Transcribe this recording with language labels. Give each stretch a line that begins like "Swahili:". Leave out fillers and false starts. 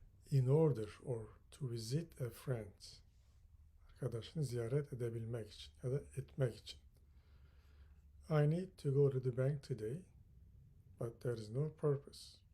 English: In order or to visit a friend.
Turkish: Arkadaşını ziyaret edebilmek için ya da etmek için.
English: I need to go to the bank today, but there is no purpose.